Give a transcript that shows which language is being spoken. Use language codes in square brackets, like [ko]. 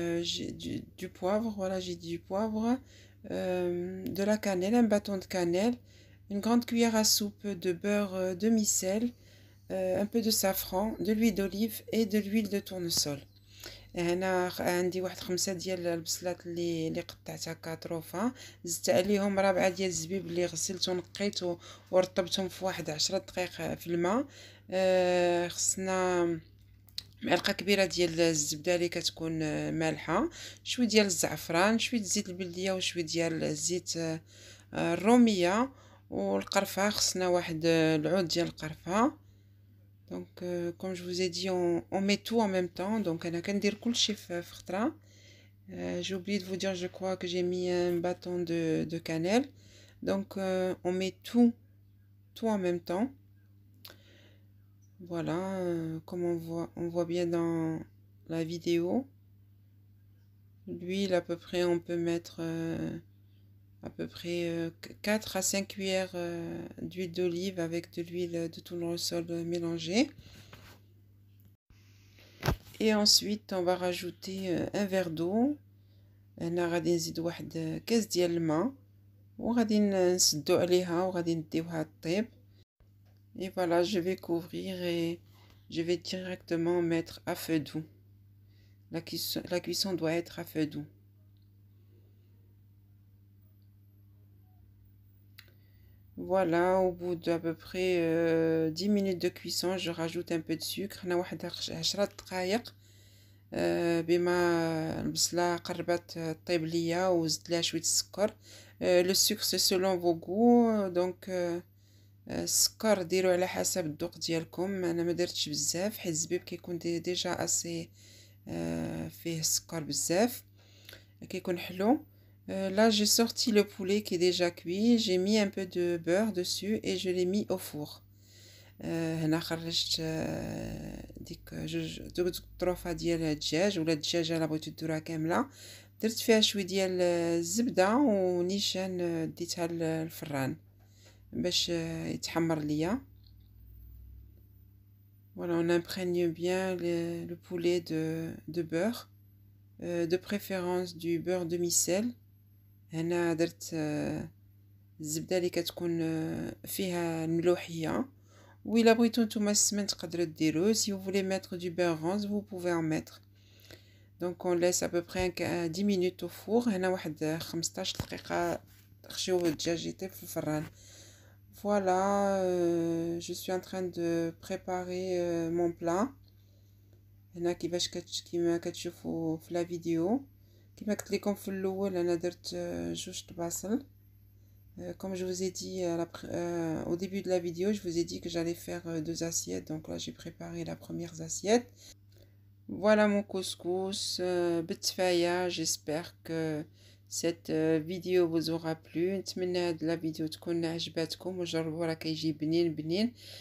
[fr] j'ai du poivre, voilà, j'ai du poivre, de la cannelle, un bâton de cannelle, une grande cuillère à soupe de beurre demi-sel, un peu de safran, de l'huile d'olive et de l'huile de tournesol. [ar] هنا عندي واحد 5 ديال البصلات اللي قطعت هكا طروفه، زدت عليهم 4 ديال الزبيب اللي غسلت ونقيت ورطبتهم في واحد 10 دقائق في الماء. خصنا معلقه كبيره ديال الزبده اللي كتكون مالحه، شويه ديال الزعفران، شويه زيت البلديه وشويه ديال الزيت الروميه، والقرفه خصنا واحد العود ديال القرفه. [fr] Donc comme je vous ai dit, on met tout en même temps. [ar] Donc انا كندير كلشي في خطره. [fr] J'ai oublié de vous dire, je crois que j'ai mis un bâton de cannelle. Donc on met tout en même temps. Voilà, comme on voit bien dans la vidéo. L'huile, à peu près, on peut mettre à peu près 4 à 5 cuillères d'huile d'olive avec de l'huile de tournesol mélangée. Et ensuite, on va rajouter un verre d'eau. [ar] هنا غادي نزيد واحد كاس ديال الماء وغادي نسدو عليها وغادي نديوها طيب. [fr] Et voilà, je vais couvrir et je vais directement mettre à feu doux. La cuisson doit être à feu doux. Voilà, au bout d'à peu près 10 minutes de cuisson, je rajoute un peu de sucre. [ar] هنا واحد 10 دقائق بما البصله قربت طيب ليا وزدت لها شويه السكر. [fr] Le sucre c'est selon vos goûts, donc [ar] السكر ديروا على حسب الذوق ديالكم. انا ما درتش بزاف حيت الزبيب كيكون ديجا اسي فيه السكر بزاف كيكون حلو. [fr] Là j'ai sorti le poulet qui est déjà cuit, j'ai mis un peu de beurre dessus et je l'ai mis au four. [ar] هنا خرجت ديك جوج طروفه ديال الدجاج ولا الدجاجه الا بغيتو ديروها كامله. درت فيها شويه ديال الزبده ونيشان ديتها للفران باش يتحمر ليا. [fr] Voilà, on imprègne bien le poulet de beurre, de préférence du beurre demi-sel. [ar] هنا درت الزبده اللي كتكون فيها الملوحيه. وإلا بغيتو نتوما السمن تقدروا ديروه. [fr] Si vous voulez mettre du beurre rose, vous pouvez en mettre. Donc on laisse à peu près 10 minutes au four. [ar] هنا واحد 15 دقيقة خشيو الدجاج يطيب في الفران. [fr] Voilà, je suis en train de préparer mon plat. [ar] هنا كيفاش كيما كتشوفوا في لا فيديو. كيما قلت لكم في الاول انا درت جوج طباصل. [fr] Comme je vous ai dit au début de la vidéo, je vous ai dit que j'allais faire 2 assiettes. Donc là, j'ai préparé la première assiette. Voilà mon couscous بالتفاية. J'espère que cette vidéo vous aura plu. [ar] نتمنى هاد la vidéo تكون عجبتكم وجربوا راه كيجي بنين.